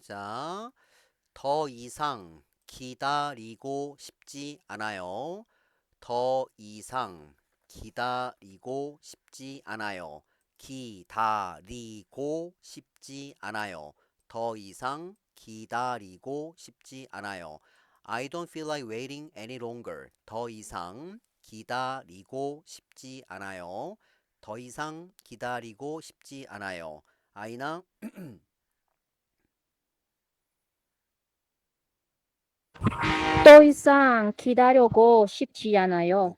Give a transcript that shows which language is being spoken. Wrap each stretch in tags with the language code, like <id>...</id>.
<ko>자, 더 이상 기다리고 싶지 않아요. 더 이상 기다리고 싶지 않아요. 기다리고 싶지 않아요. 더 이상 기다리고 싶지 않아요.</ko> <en>I don't feel like waiting any longer.</en> <ko>더 이상 기다리고 싶지 않아요. 더 이상 기다리고 싶지 않아요. 아이나? 더 이상 기다리고 싶지 않아요.</ko>